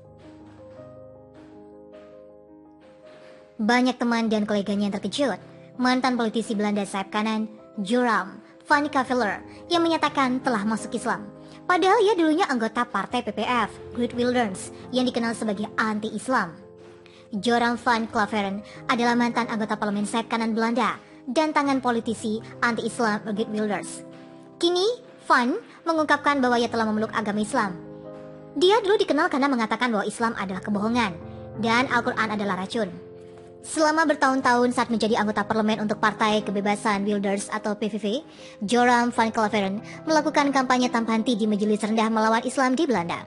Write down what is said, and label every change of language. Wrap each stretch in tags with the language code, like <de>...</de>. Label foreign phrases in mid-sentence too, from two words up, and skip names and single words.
<id>Banyak teman dan koleganya yang terkejut. Mantan politisi Belanda sayap kanan, Joram van Caveler, yang menyatakan telah masuk Islam. Padahal ia dulunya anggota partai PPF, Great Wilders, yang dikenal sebagai anti-Islam. Joram van Claveren adalah mantan anggota parlemen sayap kanan Belanda dan tangan politisi anti-Islam Great Wilders. Kini, Van mengungkapkan bahwa ia telah memeluk agama Islam. Dia dulu dikenal karena mengatakan bahwa Islam adalah kebohongan dan Al-Quran adalah racun. Selama bertahun-tahun saat menjadi anggota parlemen untuk Partai Kebebasan Wilders atau PVV, Joram van Claveren melakukan kampanye tanpa henti di majelis rendah melawan Islam di Belanda.</id>